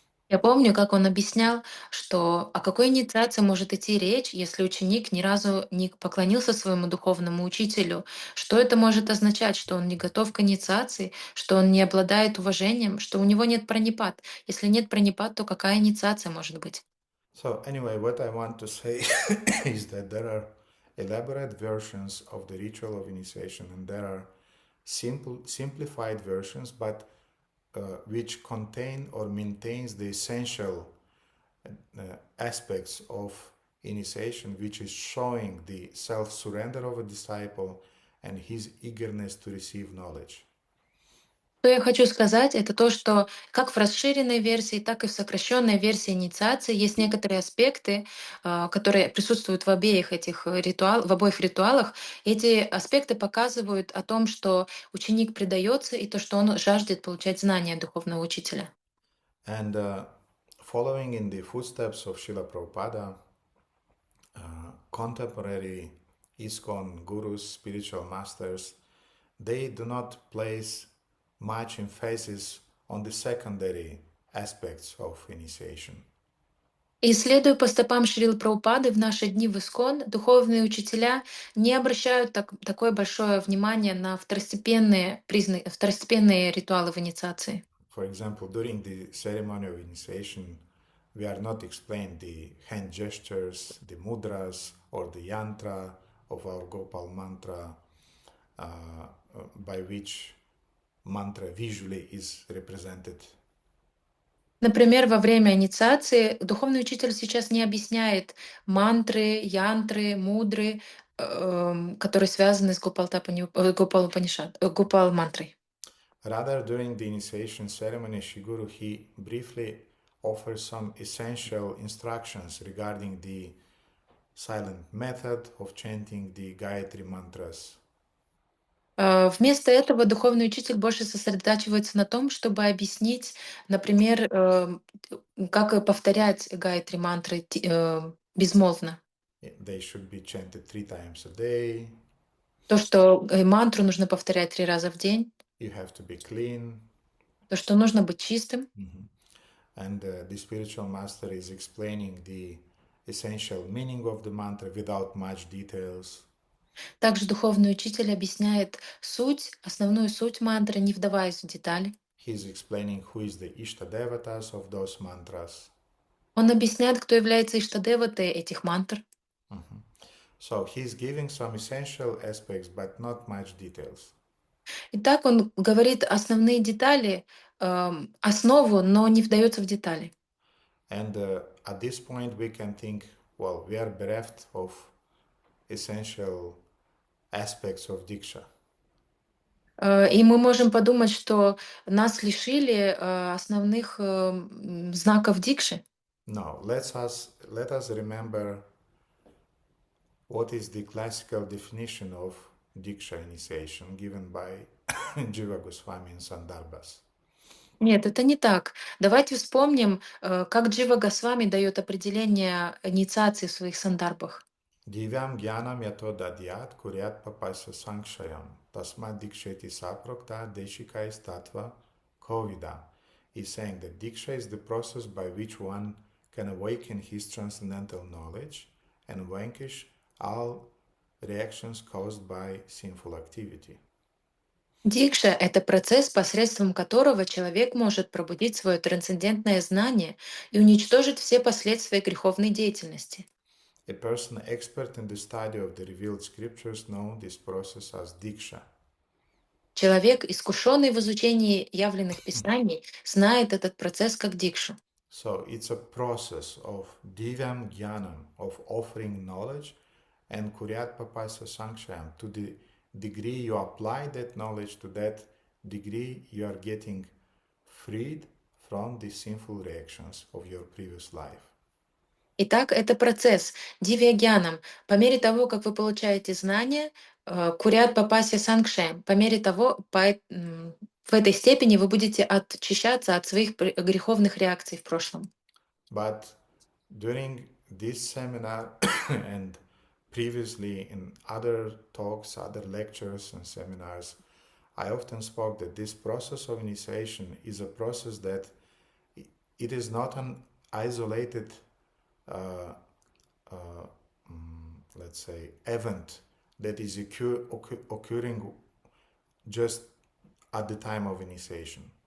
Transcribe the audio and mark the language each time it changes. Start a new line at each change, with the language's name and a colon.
Russian: Я помню, как он объяснял, что о какой инициации может идти речь, если ученик ни разу не поклонился своему духовному учителю. Что это может означать? Что он не готов к инициации, что он не обладает уважением, что у него нет пранипат. Если нет пранипат, то какая инициация может быть?
English: So anyway, what I want to say is that there are elaborate versions of the ritual of initiation, and there are simplified versions, but which contain or maintains the essential aspects of initiation, which is showing the self-surrender of a disciple and his eagerness to receive knowledge.
Russian: Что я хочу сказать, это то, что как в расширенной версии, так и в сокращенной версии инициации есть некоторые аспекты, которые присутствуют в обеих этих в обоих ритуалах. Эти аспекты показывают о том, что ученик предается и то, что он жаждет получать знания духовного учителя.
English: And following in the footsteps of Srila Prabhupada, contemporary ISKCON gurus, spiritual masters, they do not place much emphasis on the secondary aspects of initiation.
Russian: И следуя по стопам Шрилы Прабхупады, в наши дни в ИСКОН духовные учителя не обращают такое большое внимание на второстепенные ритуалы в инициации.
English: For example, during the ceremony of initiation, we are not explained the hand gestures, the mudras, or the yantra of our Gopal Mantra, by which mantra visually is represented.
Russian: Например, во время инициации духовный учитель сейчас не объясняет мантры, янтры, мудры, которые связаны с Гопал мантрой.
English: Rather, during the initiation ceremony, Shiguru he briefly offers some essential instructions regarding the silent method of chanting the Gayatri mantras.
Russian: Вместо этого духовный учитель больше сосредотачивается на том, чтобы объяснить, например, как повторять гайатри мантры безмолвно.
English: They should be chanted 3 times a day.
Russian: То, что мантру нужно повторять 3 раза в день,
English: You have to be clean.
Russian: то, что нужно быть чистым.
English: And the spiritual master is explaining the essential meaning of the mantra without much details.
Russian: Также духовный учитель объясняет основную суть мантры, не вдаваясь в детали.
English: He is explaining who is the Ishta Devatas of those mantras.
Russian: Он объясняет, кто является иштадеватой этих мантр.
English: So he is giving some essential aspects, but not much details.
Russian: Итак, он говорит основные детали, основу, но не вдается в детали.
English: And at this point, we can think, well, we are bereft of essential aspects of Diksha.
Russian: И мы можем подумать, что нас лишили основных знаков дикши.
English: No, let us remember what is the classical definition of Diksha initiation given by Jiva Goswami in Sandarbhas.
Russian: Нет, это не так. Давайте вспомним, как Джива Госвами дает определение инициации в своих сандарбах.
Sanskrit: Divyam Gyanam Yato Dadyat Kuryat Papasya Sankshayam Tasma Diksheti Saprokta Deshikais Tattva Kovida.
English: He's saying that Diksha is the process by which one can awaken his transcendental knowledge and vanquish all reactions caused by sinful activity.
Russian: Дикша — это процесс, посредством которого человек может пробудить свое трансцендентное знание и уничтожить все последствия греховной деятельности.
English: A person expert in the study of the revealed scriptures knows this process as Diksha.
Russian: Человек, искушенный в изучении явленных писаний, знает этот процесс как дикшу.
English: So it's a process of
Sanskrit: Divyam Gyanam,
English: of offering knowledge, and
Sanskrit: Kuryat Papasya Sankshayam.
English: To the degree you apply that knowledge, to that degree you are getting freed from the sinful reactions of your previous life.
Russian: Итак, это процесс
Sanskrit: дивьягьянам.
Russian: По мере того, как вы получаете знания,
Sanskrit: курят папаси сангшем.
Russian: По мере того, в этой степени вы будете очищаться от своих греховных реакций в прошлом.
English: But during this seminar and previously in other talks, other lectures and seminars, I often spoke that this process of initiation is a process that it is not an isolated, uh, uh, let's say, event that is occurring just at the time of initiation.